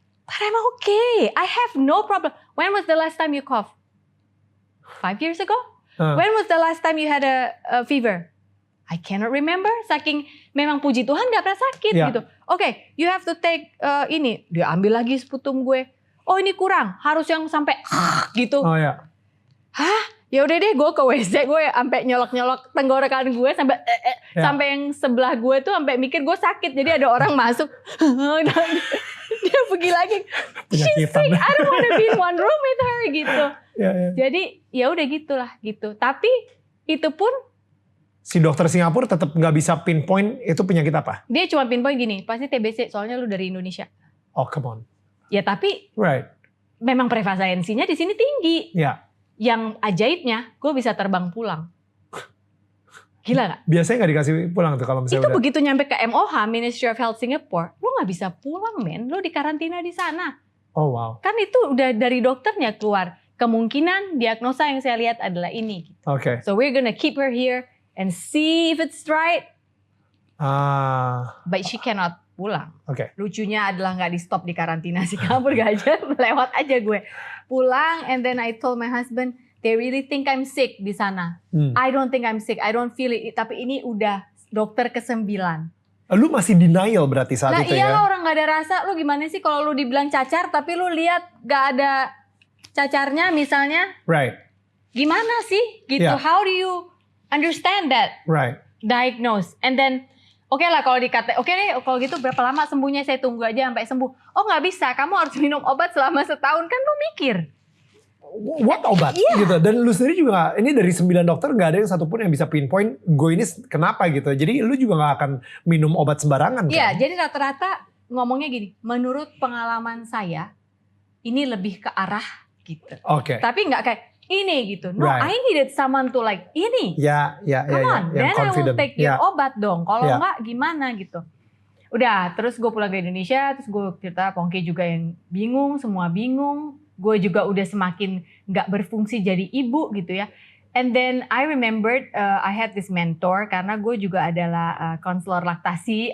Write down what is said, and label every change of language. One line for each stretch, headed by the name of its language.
English: But I'm okay. I have no problem. When was the last time you coughed? 5 years ago? When was the last time you had a fever? I cannot remember.
Indonesian: Saking memang puji Tuhan gak pernah sakit gitu.
English: Okay, you have to take
Indonesian: ini. Dia ambil lagi sputum gue. Oh ini kurang, harus yang sampai gitu. Hah? Ya udah deh, gue ke WC, gue sampai nyolok-nyolok tenggorokan gue sampai sampai yang sebelah gue tuh sampai mikir gue sakit. Jadi ada orang masuk, dan dia pergi lagi.
English: She's sick, I don't want to be in one room with her gitu.
Indonesian: Jadi ya udah gitulah gitu. Tapi itu pun si dokter Singapura tetap nggak bisa pinpoint itu penyakit apa? Dia cuma pinpoint gini, pasti TBC soalnya lu dari Indonesia.
English: Oh come on.
Indonesian: Ya tapi memang prevalensinya di sini tinggi. Yang ajaibnya, gue bisa terbang pulang. Gila gak? Biasanya gak dikasih pulang tuh kalau misalnya itu begitu nyampe ke MOH, Ministry of Health Singapore, lu gak bisa pulang men, lu dikarantina di sana.
English: Oh wow.
Indonesian: Kan itu udah dari dokternya keluar. Kemungkinan diagnosa yang saya lihat adalah ini.
English: Okay. So we're gonna keep her here and see if it's right. But she cannot
Indonesian: pulang. Lucunya adalah gak di stop di karantina Singapura aja, lewat aja gue.
English: Pulang and then I told my husband, they really think I'm sick
Indonesian: di sana.
English: I don't think I'm sick, I don't feel it.
Indonesian: Tapi ini udah dokter ke-9. Lu masih denial berarti saat itu ya? Lah iyalah orang gak ada rasa, lu gimana sih kalau lu dibilang cacar tapi lu lihat gak ada cacarnya misalnya. Gimana sih gitu,
English: how do you understand that? Diagnose.
Indonesian: And then, oke lah kalau dikata, oke deh kalau gitu berapa lama sembuhnya, saya tunggu aja sampai sembuh. Oh gak bisa, kamu harus minum obat selama setahun. Kan lu mikir.
English: What obat? Gitu.
Indonesian: Dan lu sendiri juga, ini dari 9 dokter gak ada yang satupun yang bisa pinpoint gue ini kenapa gitu. Jadi lu juga gak akan minum obat sembarangan kan? Iya, jadi rata-rata ngomongnya gini, menurut pengalaman saya, ini lebih ke arah gitu. Tapi gak kayak, ini gitu.
English: No, I needed someone to like ini. Come on, then I will take your obat dong.
Indonesian: Kalau enggak gimana gitu. Udah, terus gue pulang ke Indonesia, terus gue cerita Pongki juga yang bingung, semua bingung. Gue juga udah semakin gak berfungsi jadi ibu gitu ya.
English: And then I remembered I had this mentor
Indonesian: karena gue juga adalah konselor laktasi.